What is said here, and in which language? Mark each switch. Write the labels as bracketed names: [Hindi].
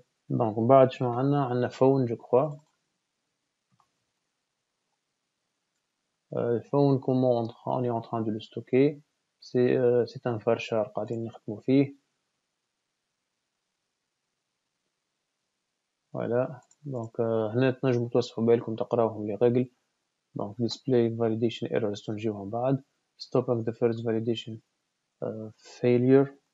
[Arabic] donc بعد شنو عندنا phone [French] je crois. phone comment on est en train de le stocker. c'est un varchar [Arabic] قاعدين نخدمو فيه. [French] voilà donc [Arabic] هنا تنجمو توسعوا بالكم تقراوهم [French] les règles. [English] donc display validation errors [Arabic] تنجيوهم بعد. [English] stopping the first validation failure.